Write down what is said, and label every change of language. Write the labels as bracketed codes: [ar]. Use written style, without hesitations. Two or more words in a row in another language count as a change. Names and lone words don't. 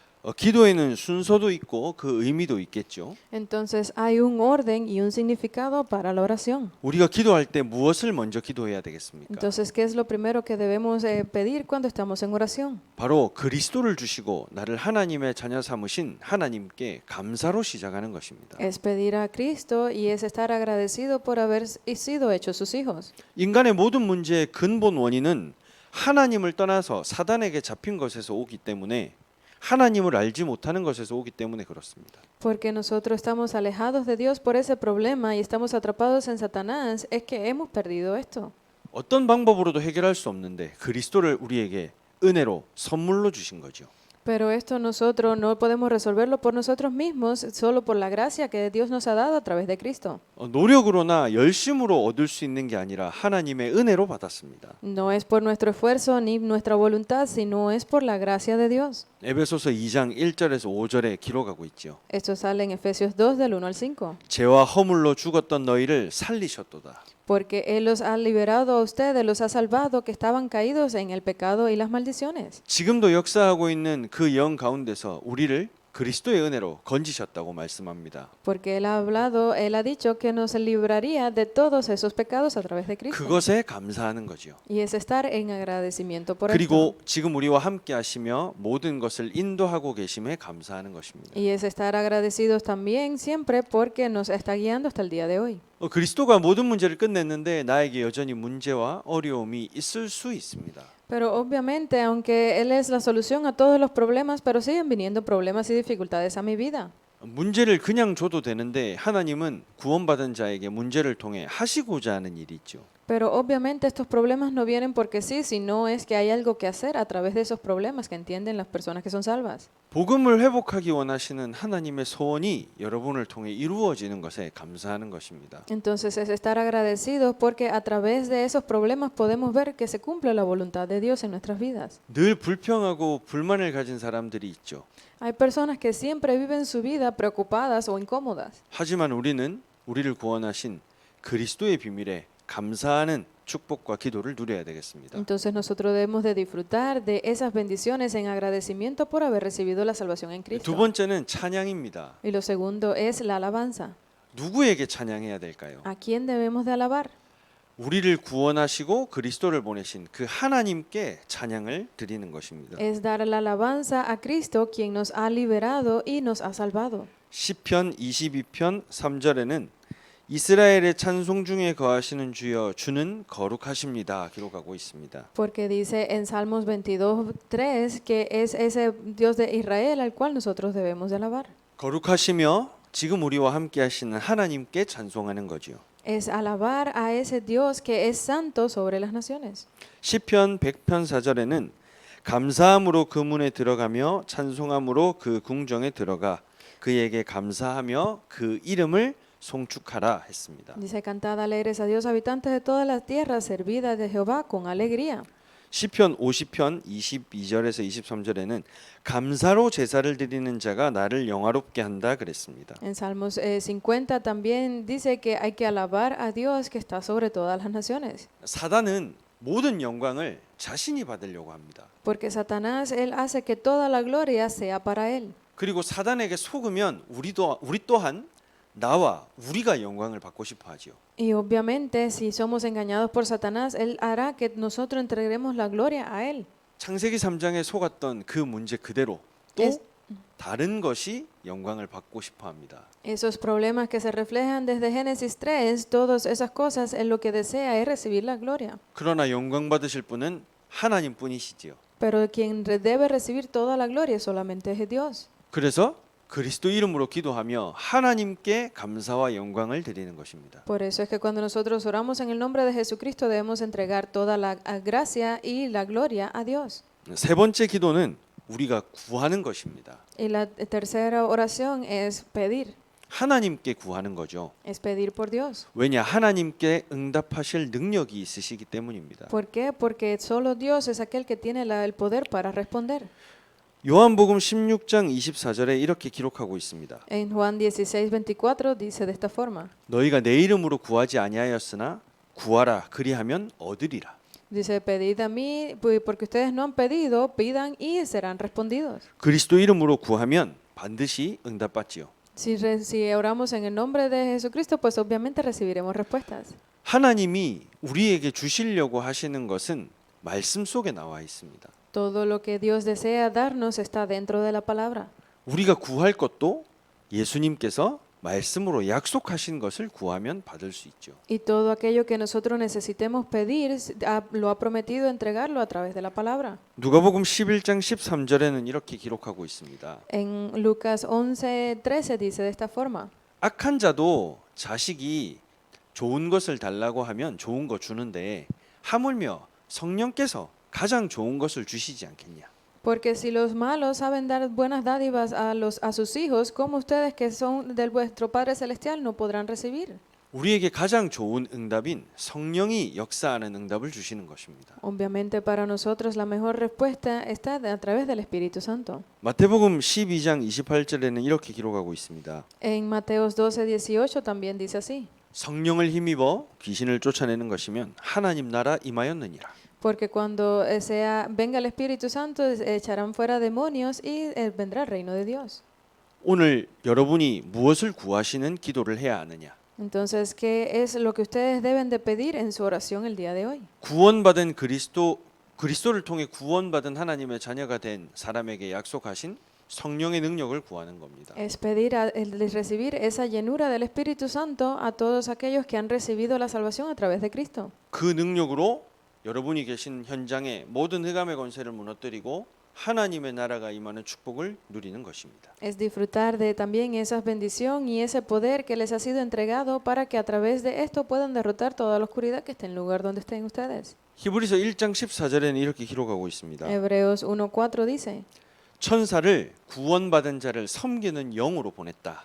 [ko] 기도에는 순서도 있고 그 의미도 있겠죠. [es] Entonces hay un orden y un significado para la oración. [ko] 우리가 기도할 때 무엇을 먼저 기도해야 되겠습니까? [es] Entonces, ¿qué es lo primero que debemos pedir cuando estamos en oración? [ko] 바로 그리스도를 주시고 나를 하나님의 자녀 삼으신 하나님께 감사로 시작하는 것입니다. [es] Es pedir a Cristo y es estar agradecido por haber sido hechos sus hijos. [ko] 인간의 모든 문제의 근본 원인은 하나님을 떠나서 사단에게 잡힌 것에서 오기 때문에 하나님을 알지 못하는 것에서 오기 때문에 그렇습니다. [es] Porque nosotros estamos alejados de Dios por ese problema y estamos atrapados en Satanás, es que hemos perdido esto. [ko] 어떤 방법으로도 해결할 수 없는데 그리스도를 우리에게 은혜로 선물로 주신 거죠. [es] Pero esto nosotros no podemos resolverlo por nosotros mismos, solo por la gracia que Dios nos ha dado a través de Cristo. [ko] 노력으로나 열심으로 얻을 수 있는 게 아니라 하나님의 은혜로 받았습니다. [es] No es por nuestro esfuerzo ni nuestra voluntad, sino es por la gracia de Dios. [ko] 에베소서 2장 1절에서 5절에 기록하고 있죠. [es] Esto sale en Efesios 2 del 1 al 5. [ko] 죄와 허물로 죽었던 너희를 살리셨도다. [es] Porque Él los ha liberado a ustedes, los ha salvado que estaban caídos en el pecado y las maldiciones. [ko] 지금도 역사하고 있는 그 영 가운데서 우리를 그리스도의 은혜로 건지셨다고 말씀합니다. [es] Porque Él ha hablado, Él ha dicho que nos libraría de todos esos pecados a través de Cristo. [ko] 그것에 감사하는 거죠. [es] Y es estar en agradecimiento por esto. [ko] 그리고 지금 우리와 함께 하시며 모든 것을 인도하고 계심에 감사하는 것입니다. [es] Y es estar agradecidos también siempre porque nos está guiando hasta el día de hoy. [ko] 그리스도가 모든 문제를 끝냈는데 나에게 여전히 문제와 어려움이 있을 수 있습니다. [es] Pero obviamente, aunque Él es la solución a todos los problemas, pero siguen viniendo problemas y dificultades a mi vida. [ko] 문제를 그냥 줘도 되는데 하나님은 구원받은 자에게 문제를 통해 하시고자 하는 일이 있죠. [es] Pero obviamente estos problemas no vienen porque sí, sino es que hay algo que hacer a través de esos problemas que entienden las personas que son salvas. [ko] 복음을 회복하기 원하시는 하나님의 소원이 여러분을 통해 이루어지는 것에 감사하는 것입니다. [es] Entonces es estar agradecidos porque a través de esos problemas podemos ver que se cumple la voluntad de Dios en nuestras vidas. [ko] 늘 불평하고 불만을 가진 사람들이 있죠. [es] Hay personas que siempre viven su vida preocupadas o incómodas. [ko] 하지만 우리는 우리를 구원하신 그리스도의 비밀에 감사하는 축복과 기도를 누려야 되겠습니다. [es] Entonces nosotros debemos de disfrutar de esas bendiciones en agradecimiento por haber recibido la salvación en [ko] 두 [es] Cristo. [ko] 번째는 찬양입니다. [es] Y lo segundo es la alabanza. [ko] 누구에게 찬양해야 될까요? [es] ¿A quién debemos de alabar? [ko] 우리를 구원하시고 그리스도를 보내신 그 하나님께 찬양을 드리는 것입니다. [es] Es dar la alabanza a Cristo, quien nos ha liberado y nos ha salvado. [ko] 시편 22편 3절에는 이스라엘의 찬송 중에 거하시는 주여 주는 거룩하십니다 기록하고 있습니다. [es] Porque dice en Salmos 22:3 que es ese Dios de Israel al cual nosotros debemos de alabar. [ko] 거룩하시며 지금 우리와 함께 하시는 하나님께 찬송하는 거지요. [es] Es alabar a ese Dios que es santo sobre las naciones. [ko] 시편 100편 4절에는 감사함으로 그 문에 들어가며 찬송함으로 그 궁정에 들어가 그에게 감사하며 그 이름을 송축하라 했습니다. [es] Dice cantad alegres a Dios habitantes de todas las tierras, servid de Jehová con alegría. [ko] 시편 50편 22절에서 23절에는 감사로 제사를 드리는 자가 나를 영화롭게 한다 그랬습니다. [es] En Salmos 50 también dice que hay que alabar a Dios que está sobre todas las naciones. [ko] 사단은 모든 영광을 자신이 받으려고 합니다. [es] Porque Satanás, él hace que toda la gloria sea para él. [ko] 그리고 사단에게 속으면 우리 또한 나와 우리가 영광을 받고 싶어 하지요. [es] Y obviamente si somos engañados por Satanás, él hará que nosotros entreguemos la gloria a él. [ko] 창세기 3장에 속았던 그 문제 그대로 또 [es] Es- [ko] 다른 것이 영광을 받고 싶어 합니다. [es] Esos problemas que se reflejan desde Génesis 3, todas esas cosas, él lo que desea es recibir la gloria. [ko] 그러나 영광 받으실 분은 하나님뿐이시지요. [es] Pero quien debe recibir toda la gloria solamente es Dios. [ko] 그래서 그리스도 이름으로 기도하며 하나님께 감사와 영광을 드리는 것입니다. [es] Por eso es que cuando nosotros oramos en el nombre de Jesucristo debemos entregar toda la gracia y la gloria a Dios. [ko] 세 번째 기도는 우리가 구하는 것입니다. [es] Y la tercera oración es pedir [ko] 구하는 거죠. [es] es pedir por Dios. [ko] 왜냐? 하나님께 응답하실 능력이 있으시기 때문입니다. [es] ¿Por qué? Porque solo Dios es aquel que tiene el poder para responder. [ko] 요한복음 16장 24절에 이렇게 기록하고 있습니다. [es] En Juan 16:24 dice de esta forma. [ko] 너희가 내 이름으로 구하지 아니하였으나 구하라 그리하면 얻으리라. [es] Dice, pedid a mí, porque ustedes no han pedido, pidan y serán respondidos. [ko] 그리스도 이름으로 구하면 반드시 응답받지요. [es] Si oramos en el nombre de Jesucristo, pues obviamente recibiremos respuestas. [ko] 하나님이 우리에게 주시려고 하시는 것은 말씀 속에 나와 있습니다. [es] Todo lo que Dios desea darnos está dentro de la palabra. [ko] 우리가 구할 것도 예수님께서 말씀으로 약속하신 것을 구하면 받을 수 있죠. [es] Y todo aquello que nosotros necesitemos pedir, lo ha prometido entregarlo a través de la palabra. [ko] 누가복음 11장 13절에는 이렇게 기록하고 있습니다. [es] En Lucas 11:13 dice de esta forma. [ko] 악한 자도 자식이 좋은 것을 달라고 하면 좋은 거 주는데 하물며 성령께서 가장 좋은 것을 주시지 않겠냐. [es] Porque si los malos saben dar buenas dádivas a sus hijos, ¿cómo ustedes que son de vuestro Padre Celestial no podrán recibir? [ko] 우리에게 가장 좋은 응답인 성령이 역사하는 응답을 주시는 것입니다. [es] Obviamente para nosotros la mejor respuesta está a través del Espíritu Santo. [ko] 마태복음 12장 28절에는 이렇게 기록하고 있습니다. [es] En Mateos 12:18 también dice así. [ko] 성령을 힘입어 귀신을 쫓아내는 것이면 하나님 나라 임하였느니라. [es] Porque cuando venga el Espíritu Santo, echarán fuera demonios y vendrá el reino de Dios. [ko] 오늘 여러분이 무엇을 구하시는 기도를 해야 하느냐? [es] Entonces, ¿qué es lo que ustedes deben de pedir en su oración el día de hoy? [ko] 구원받은 그리스도를 통해 구원받은 하나님의 자녀가 된 사람에게 약속하신 성령의 능력을 구하는 겁니다. [es] Es pedir recibir esa llenura del Espíritu Santo a todos aquellos que han recibido la salvación a través de Cristo. [ko] 그 능력으로 여러분이 계신 현장의 모든 흑암의 권세를 무너뜨리고 하나님의 나라가 임하는 축복을 누리는 것입니다. [es] Es disfrutar de también esa bendición y ese poder que les ha sido entregado para que a través de esto puedan derrotar toda la oscuridad que esté en el lugar donde estén ustedes. [ko] 히브리서 1장 14절에는 이렇게 기록하고 있습니다. [es] Hebreos 1:4 dice. [ko] 천사를 구원받은 자를 섬기는 영으로 보냈다.